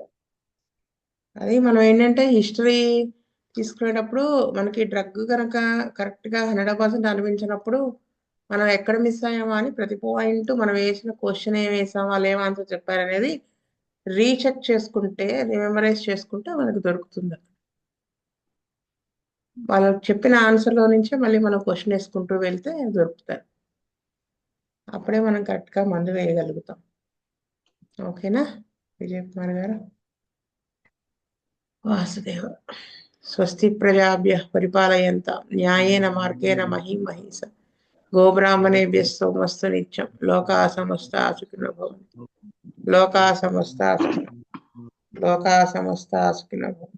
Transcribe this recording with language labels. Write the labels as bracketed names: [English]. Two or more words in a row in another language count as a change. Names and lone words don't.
[Telugu] అది మనం ఏంటంటే హిస్టరీ తీసుకునేటప్పుడు మనకి డ్రగ్ కనుక కరెక్ట్గా 100% అనిపించినప్పుడు మనం ఎక్కడ మిస్ అయ్యామా అని ప్రతి పాయింట్ మనం వేసిన క్వశ్చన్ ఏం వేసాం, వాళ్ళు ఏం ఆన్సర్ చెప్పారనేది రీచెక్ చేసుకుంటే, రిమెంబరైజ్ చేసుకుంటే మనకు దొరుకుతుంది. వాళ్ళు చెప్పిన ఆన్సర్లో నుంచే మళ్ళీ మనం క్వశ్చన్ వేసుకుంటూ వెళ్తే దొరుకుతాయి. అప్పుడే మనం కరెక్ట్గా మందు వేయగలుగుతాం. ఓకేనా విజయ్ కుమార్ గారు? [Sanskrit] వాసుదేవ. స్వస్తి ప్రజాభ్యః పరిపాలయంతాం న్యాయేన మార్గేణ మహీం మహీస గోబ్రాహ్మణేభ్యः సోమస్తు నిత్యం లోకాః సమస్తాః సుఖినో భవంతు. లోకాః సమస్తాః సుఖినో భవంతు.